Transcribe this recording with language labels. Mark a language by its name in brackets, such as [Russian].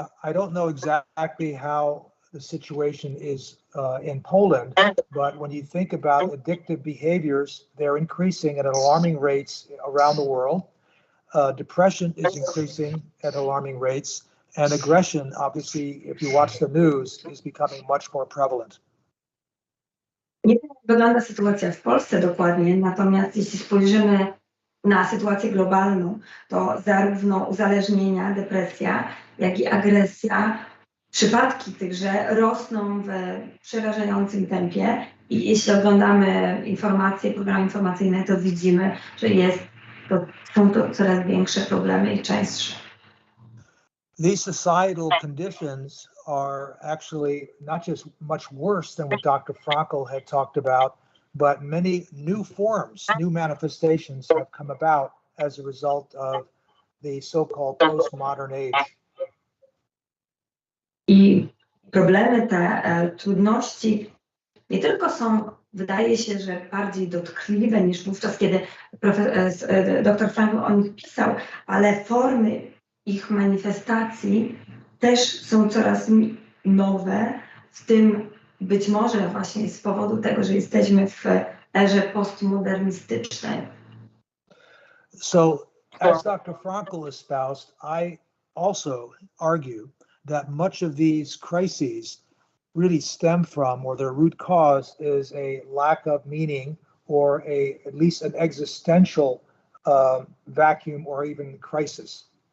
[English] I don't know exactly how the situation is in Poland, but when you think about addictive behaviors, they're increasing at alarming rates around the world. Depression is increasing at alarming rates, and aggression, obviously, if you watch the news, is becoming much more prevalent. [Polish] Nie wiem, jak wygląda sytuacja w Polsce dokładnie, natomiast jeśli spojrzymy na sytuację globalną, to zarówno uzależnienia, depresja, jak i agresja, przypadki tychże rosną w przerażającym tempie i jeśli oglądamy informacje, programy informacyjne, to widzimy, że są to coraz większe problemy i częstsze. [English] These societal conditions are actually not just much worse than what Dr. Frankl had talked about, but many new forms, new manifestations have come about as a result of the so-called postmodern age. [Polish] I problemy te, trudności nie tylko są, wydaje się, że bardziej dotkliwe niż wówczas, kiedy dr Frankl o nich pisał, ale formy ich manifestacji też są coraz nowe, w tym być może właśnie z powodu tego, że jesteśmy w erze postmodernistycznej. [English] So, as Dr. Frankl espoused, I also argue that much of these crises really stem from, or their root cause is a lack of meaning, or at least an existential vacuum or even crisis.